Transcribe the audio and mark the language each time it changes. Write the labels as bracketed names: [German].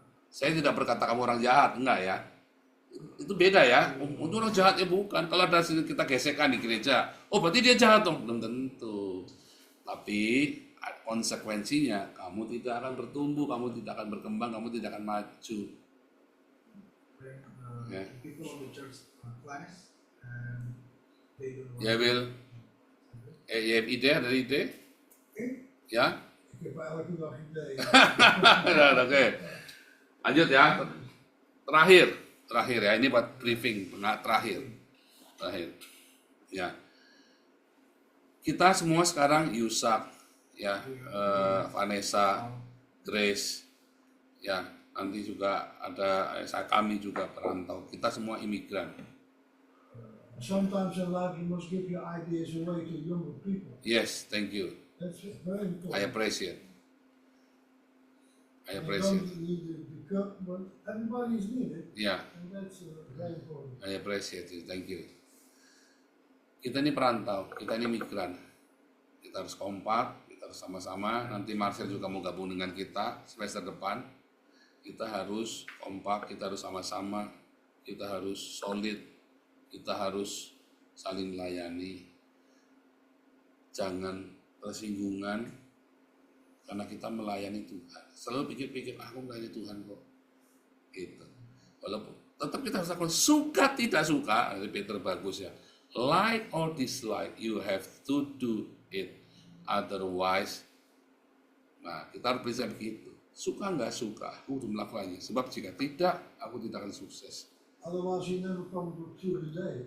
[Indonesian] Saya tidak berkata kamu orang jahat, enggak ya. Itu beda ya. Untuk orang jahat ya bukan. Kalau ada kita gesekan di gereja, oh berarti dia jahat dong. Belum tentu. Tapi konsekuensinya kamu tidak akan bertumbuh, kamu tidak akan berkembang, kamu tidak akan maju. [English] When people in the church class and they don't want [Indonesian] Ya Wil, [Dutch] je hebt idee, [Indonesian] ada ide? Ya? [Dutch] Ik heb elke dag ideeën. [Indonesian] Nah, oke. Lanjut ya. Terakhir ya. Ini buat briefing terakhir. Ya. Kita semua sekarang Yusak, ya, Vanessa, Grace, ya. Nanti juga ada kami juga perantau. Kita semua imigran. [English] Sometimes in life you must give your ideas away to younger people. Yes, thank you. That's very important. I appreciate. You don't need the cup, but everybody is needed, [Indonesian] Ya. [English] and that's very important. I appreciate it, thank you. [Indonesian] Kita ini perantau, kita ini migran. Kita harus kompak, kita harus sama-sama. Nanti Marcel juga mau gabung dengan kita semester depan. Kita harus kompak, kita harus sama-sama, kita harus solid, kita harus saling melayani. Jangan tersinggungan karena kita melayani Tuhan. Selalu pikir-pikir, aku melayani Tuhan kok. Gitu. Walaupun tetap kita harus lakukan suka tidak suka, dari Peter bagus ya. [English] Like or dislike, you have to do it. [Indonesian] Otherwise, nah kita harus bisa begitu. Suka nggak suka, aku untuk melakukannya. Sebab jika tidak, aku tidak akan sukses. [English] Otherwise you never come to the day.